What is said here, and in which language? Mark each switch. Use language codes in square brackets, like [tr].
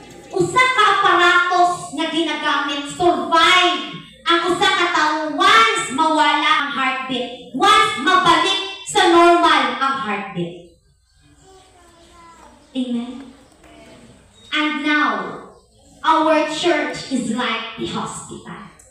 [ceb] Usa ka aparatos nga ginagamit survive ang usa ka tawo once mawala ang heartbeat. Once mabalik sa normal ang heartbeat. Amen? [en] And now, our church is like the hospital.